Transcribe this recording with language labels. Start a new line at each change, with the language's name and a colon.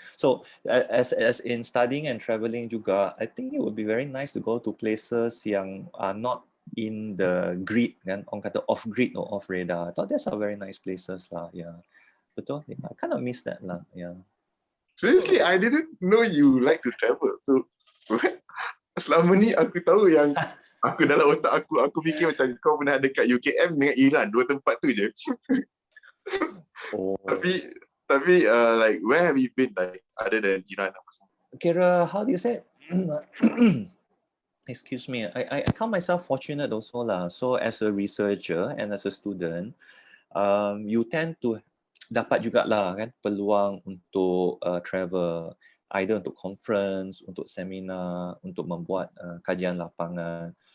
English: So as in studying and traveling juga, I think it would be very nice to go to places yang are not in the grid
Malay: kan, orang kata
English: off grid or off radar. I thought those are very nice places lah. Yeah. Betul. Yeah, I kind of miss that lah. Yeah. Seriously, I didn't know you like to travel.
Malay: So selama ni aku tahu yang aku dalam otak aku fikir macam kau pernah dekat UKM dengan Iran, dua tempat tu je. Oh. Tapi
English: like where have you been like other than Iran?
Malay: Kira,
English: how do you say? Excuse me. I count myself fortunate also lah. So as a researcher and as a student, you tend to
Malay: dapat jugalah kan peluang untuk travel, either untuk conference, untuk seminar, untuk membuat kajian lapangan.